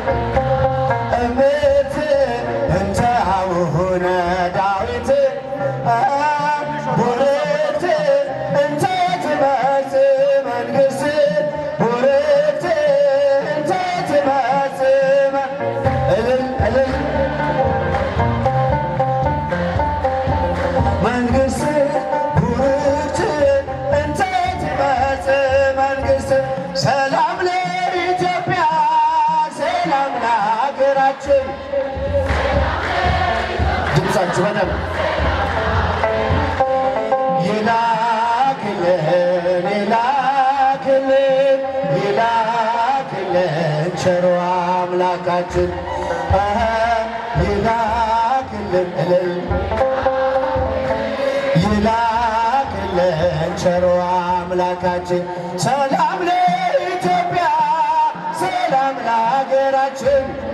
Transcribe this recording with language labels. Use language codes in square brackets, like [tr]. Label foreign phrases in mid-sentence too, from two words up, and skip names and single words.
[gez] እምት እንተ አቡነ ዳዊት ቡርክት እንተ ትመጽእ መንግሥት ቡርክት እንተ ትመጽእ እልል እልል መንግሥት ቡርክት እንተ ትመጽእ መንግሥት [am] ሰላም ለኢትዮጵያ ሰላም ለሀገራችን ድምፃችሁ በደምብ ይላክልን ይላክልን ይላክልን ቸሩ አምላካችን ይላክልን እልል ይላክልን ቸሩ አምላካችን ሰላም ለኢትዮጵያ ሰላም ለሀገራችን